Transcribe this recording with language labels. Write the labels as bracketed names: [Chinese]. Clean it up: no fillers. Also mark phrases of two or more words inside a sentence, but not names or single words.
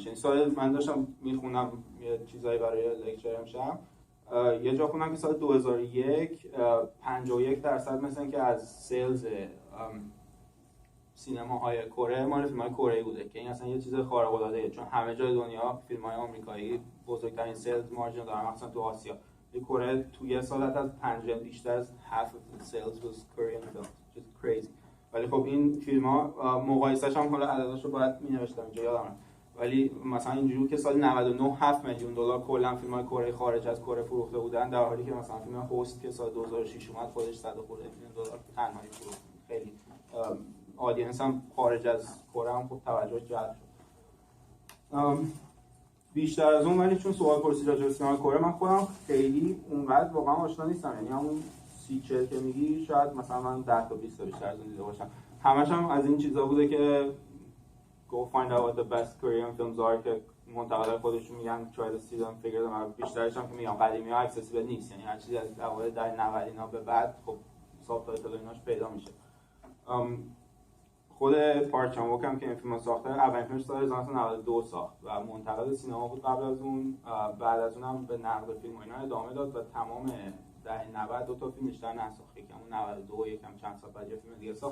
[Persian] این سال من داشتم میخونم یه چیزایی برای لکچرم شم، یه جا خوندم که سال 2001 51% مثلا که از سیلز سینماهای کره مال فیلم‌های کره‌ای بوده که این اصلا یه چیز خارق‌العاده‌ایه، چون همه جای دنیا فیلم‌های آمریکایی بزرگترین [English] sales margin [Persian] دارن، مثلا تو آسیا. کره تو یه سال از 5 بیشتر از [English] half of the sales was Korean films, just crazy. [Persian] ولی خب این فیلم‌ها مقایسه‌اش هم حالا عدداشو باید می‌نوشتم اینجا یادم، ولی مثلا اینجوری که سال 99 7 میلیون دلار کلا فیلم‌های کره خارج از کره فروخته بودن، در حالی که مثلا فیلم هوست که سال 2006 اومد خودش 100 خورده میلیون دلار تنهایی فروخت. خیلی آدینس هم خارج از کره هم خوب توجه جلب شد. بیشتر از اون، ولی چون سوال پرسید راجع به سینما کره، من خودم خیلی اونقدر واقعا آشنا نیستم، یعنی همون 30-40 که میگی شاید مثلا من 10 تا 20 تا بیشتر از اون دیده باشم. همش هم از این چیزا بوده که [English] go find out what the best Korean films are [Persian] که منتقدای خودشون میگن [English] try to see them figure them out. [Persian] بیشترش هم که میگم قدیمی ها accessible نیست، یعنی هر چیزی از اوایل دهه 90 اینا به بعد خب ساب تایتل ایناش پیدا میشه. خود پارک چان ووک هم که این فیلمو ساخته اولین فیلمش سال 1992 ساخت و منتقد سینما بود قبل از اون. بعد از اونم به نقد فیلم و اینا ادامه داد و تمام دهه 90 دو تا فیلم بیشتر نساخت، یکم 92 یکم چند سال بعد یه فیلم دیگه ساخت.